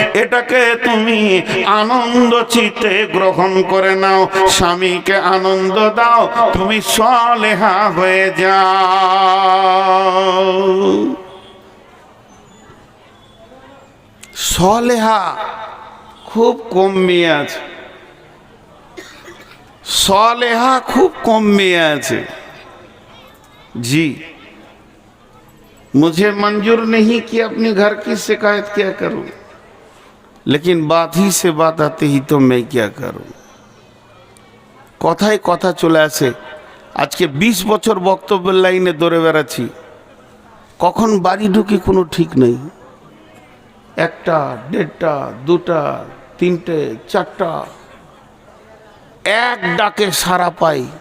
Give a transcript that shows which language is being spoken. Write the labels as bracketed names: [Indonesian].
[Bangla] এটাকে তুমি আনন্দ চিত্তে গ্রহণ করে নাও, স্বামীকে আনন্দ দাও, তুমি সলেহা হয়ে যাও। সলেহা খুব কম মেয়ে আছে, [Hindi] सलेहा खूब कम में [Bangla] আছে। [Hindi] जी, मुझे मंजूर नहीं कि अपने घर की शिकायत क्या करूं, लेकिन बात ही से बात आती ही तो मैं क्या करूं। [Bangla] কথায় কথা চলে আসে। আজকে 20 বছর বক্তব্যের লাইনে দৌড়ে বেড়াচ্ছি, কখন বাড়ি ঢুকি কোনো ঠিক নেই। একটা, দেড়টা, দুটা, তিনটে, চারটা, এক ডাকে সারা পাই।